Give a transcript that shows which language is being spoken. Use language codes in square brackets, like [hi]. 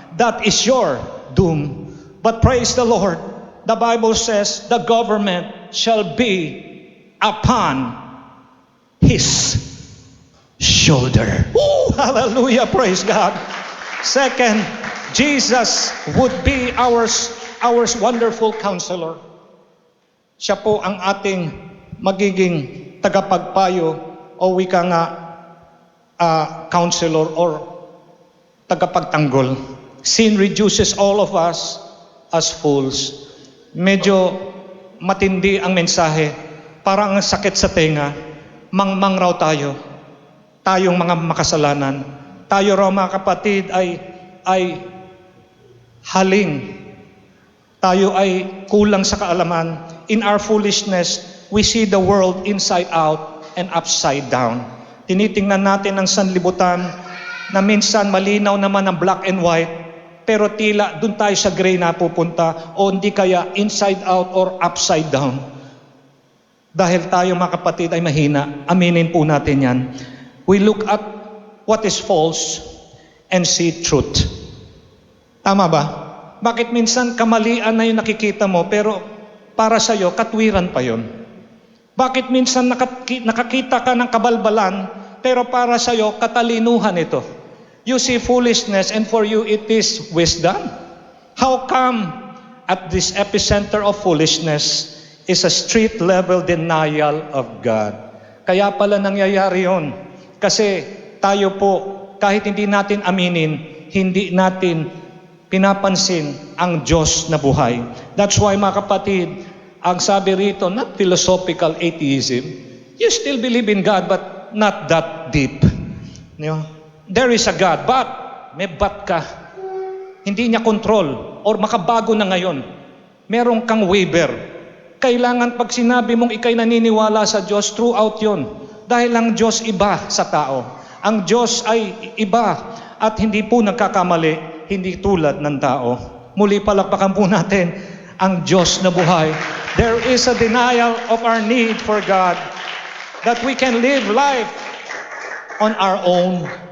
[en] That is your doom. But praise the Lord, the Bible says the government shall be upon His shoulder. Woo! Hallelujah, praise God. Second, Jesus would be our wonderful counselor. [tl] Siya po ang ating magiging tagapagpayo o wika nga counselor or tagapagtanggol. [en] Sin reduces all of us as fools. [tl] Medyo matindi ang mensahe. Parang ang sakit sa tenga. Mangmang raw tayo. Tayong mga makasalanan. Tayo raw mga kapatid ay haling. Tayo ay kulang sa kaalaman. [en] In our foolishness, we see the world inside out and upside down. [tl] Tinitingnan natin ang sanlibutan na minsan malinaw naman ang black and white, pero tila dun tayo sa gray na pupunta o hindi kaya [en] inside out or upside down. [tl] Dahil tayo mga kapatid ay mahina, aminin po natin yan. [en] We look at what is false and see truth. [tl] Tama ba? Bakit minsan kamalian na yung nakikita mo, pero para sa'yo, katwiran pa yon? Bakit minsan nakakita ka ng kabalbalan, pero para sa'yo, katalinuhan ito? [en] You see foolishness and for you it is wisdom. How come at this epicenter of foolishness is a street-level denial of God? [tl] Kaya pala nangyayari yon. Kasi tayo po, kahit hindi natin aminin, hindi natin pinapansin ang Diyos na buhay. [en] That's why [tl] mga kapatid, ang sabi rito, [en] not philosophical atheism. You still believe in God but not that deep. You know? There is a God, but [tl] may but ka. Hindi niya control or makabago na ngayon. Meron kang waiver. Kailangan pag sinabi mong ikay naniniwala sa Diyos, [en] throughout [tl] yon. Dahil ang Diyos iba sa tao. Ang Diyos ay iba at hindi po nagkakamali, hindi tulad ng tao. Muli palakpakan po natin ang Diyos na buhay. [en] There is a denial of our need for God that we can live life on our own.